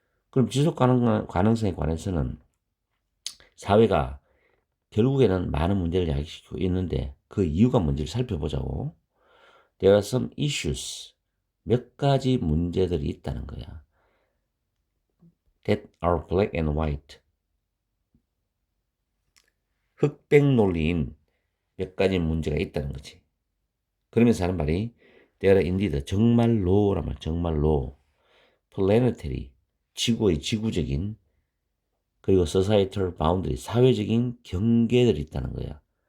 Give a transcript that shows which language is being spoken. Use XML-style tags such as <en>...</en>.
<ko>그럼 지속 가능성에 관해서는 사회가 결국에는 많은 문제를 야기시키고 있는데 그 이유가 뭔지를 살펴보자고.</ko> <en>There are some issues.</en> <ko>몇 가지 문제들이 있다는 거야.</ko> <en>That are black and white.</en> <ko>흑백 논리인 몇 가지 문제가 있다는 거지. 그러면서 하는 말이</ko> <en>There are indeed</en> <ko>정말로란 말, 정말로 planetary 지구적인 그리고</ko> <en>societal boundary</en> <ko>사회적인 경계들이 있다는 거야.</ko>